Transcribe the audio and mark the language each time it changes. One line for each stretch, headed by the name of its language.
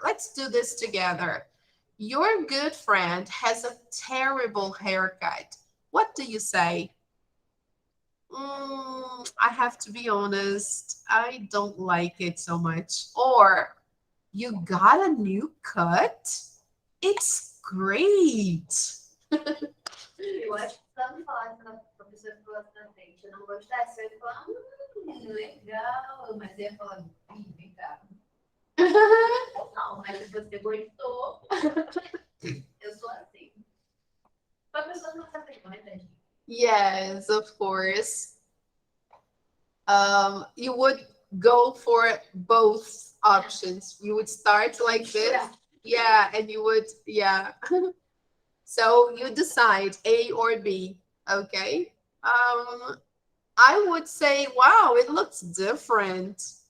English: Let's do this together. Your good friend has a terrible haircut. What do you say? I have to be honest, I don't like it so much. Or, you got a new cut? It's great.
Portuguese: Eu acho que tanto falar que a professora falou na frente, eu não gostasse, eu ia falar, legal, mas eu ia falar, vem cá. Não, mas você gostou. Eu sou assim. A pessoa não sabe, não é verdade?
English: Yes, of course. You would go for both options. You would start like this. Yeah, and you would, yeah. So you decide A or B, okay? I would say, wow, it looks different.